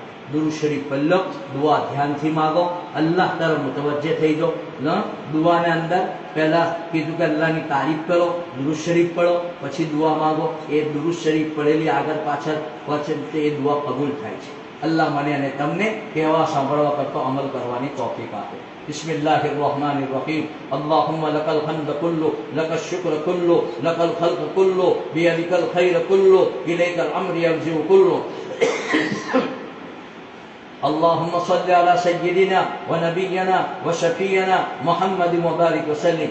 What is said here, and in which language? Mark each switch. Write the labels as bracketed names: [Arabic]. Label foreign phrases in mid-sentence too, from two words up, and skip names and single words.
[Gujarati] દુરૂદ શરીફ પલ્લો, દુઆ ધ્યાનથી માગો, અલ્લાહ તરફ મુતવજ્જહ થઈ જાઓ. દુઆને અંદર પહેલા કીધું કે અલ્લાહની તારીફ કરો, દુરૂદ શરીફ પઢો, પછી દુઆ માગો. એ દુરૂદ શરીફ પડેલી આગળ પાછળ પછી એ દુઆ કબૂલ થાય છે. अल्लाह મને અને તમને કહેવા સાંભળવા કરતો અમલ કરવાની તૌફીક આપે. [Arabic] بسم الله الرحمن الرحيم. اللهم لك الحمد كله، لك الشكر كله، لك الخلق كله، بيدك الخير كله، إليك الأمر يرجع كله. اللهم صل على سيدنا ونبينا وشفينا محمد مبارك وسلم.